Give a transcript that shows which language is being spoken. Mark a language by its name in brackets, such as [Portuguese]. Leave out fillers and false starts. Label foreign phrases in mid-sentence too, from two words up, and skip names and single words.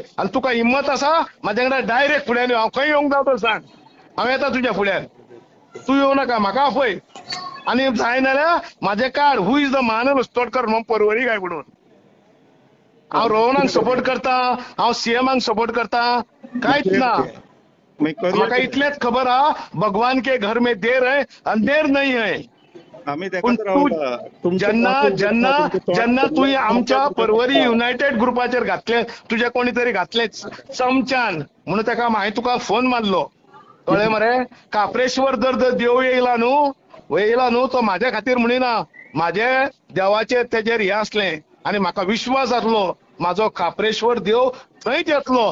[Konkani] आनी तुका हिम्मत आसा म्हाज्या कडेन डायरेक्ट फुड्यान यो, हांव खंय येवंक जाय तो सांग, हांव येता तुज्या फुड्यान. तू येवं नाका, म्हाका आपय. आणि जाय नाल्यार म्हाजें कार्ड, [English] who is the [Konkani] महानर उस्तोडकर म्हणून परवरी काय म्हणून. हांव रोहनाक सपोर्ट करता, हांव सीएमाक सपोर्ट करता, कांयच ना. म्हाका इतलेंच खबर आहा, [Hindi] भगवान के घर में देर है, अंधेर नहीं है. [Konkani] पूण तू जेन्ना तुवें आमच्या परवरी युनायटेड ग्रुपाचेर घातलें, तुजे कोणी तरी घातलें चमच्यान, म्हणून ताका हांवें तुका फोन मारलो. कळ्ळें मरे? काप्रेश्वर जर देव येयला न्हू, तो म्हाज्या खातीर म्हणिना, म्हाजे देवाचेर तेजेर हें असलें, आनी म्हाका विश्वास जातलो म्हाजो काप्रेश्वर देव थंयच येतलो.